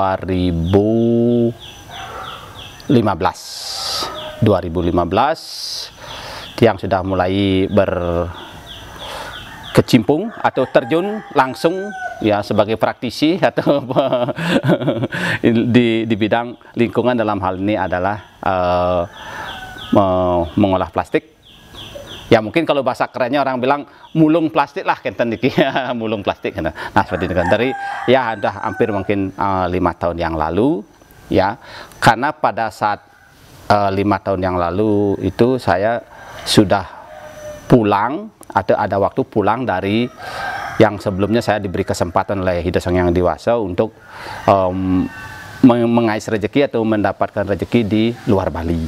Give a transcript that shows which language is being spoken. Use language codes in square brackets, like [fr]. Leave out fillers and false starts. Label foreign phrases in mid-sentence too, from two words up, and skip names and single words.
[id] 2015 Tiang sudah mulai berkecimpung atau terjun langsung ya sebagai praktisi atau di bidang lingkungan. Dalam hal ini adalah mengolah plastik. Ya mungkin kalau bahasa kerennya orang bilang mulung plastik lah, kenten diki mulung plastik. Nah seperti itu kan, dari ya udah hampir mungkin 5 tahun yang lalu ya, karena pada saat 5 tahun yang lalu itu saya sudah pulang atau ada waktu pulang dari yang sebelumnya saya diberi kesempatan oleh Hidayat Yang Dewasa untuk mengais rezeki atau mendapatkan rezeki di luar Bali.